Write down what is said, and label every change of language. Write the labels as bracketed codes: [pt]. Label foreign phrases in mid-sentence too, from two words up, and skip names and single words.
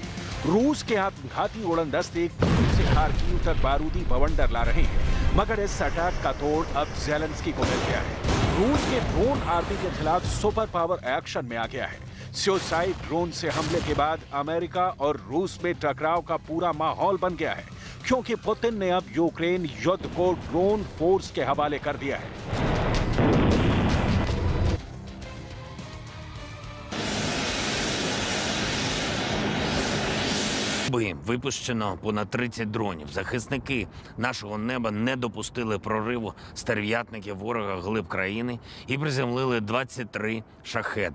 [hi] रूस के आत्मघाती उड़नदस्ते से खार्किव तक बारूदी बवंडर ला रहे हैं, मगर इस अटैक का तोड़ अब ज़ेलेंस्की को मिल गया है। रूस के ड्रोन आर्मी के खिलाफ [en] super power [hi] एक्शन में आ गया है। [en] suicide drone [hi] से हमले के बाद अमेरिका और रूस में टकराव का पूरा माहौल बन गया है, क्योंकि पुतिन ने अब यूक्रेन युद्ध को [en] drone force [hi] के हवाले कर दिया है। [uk] Випущено понад 30 дронів. Захисники нашого неба не допустили прориву стерв'ятників ворога глиб країни і приземлили 23 шахеда.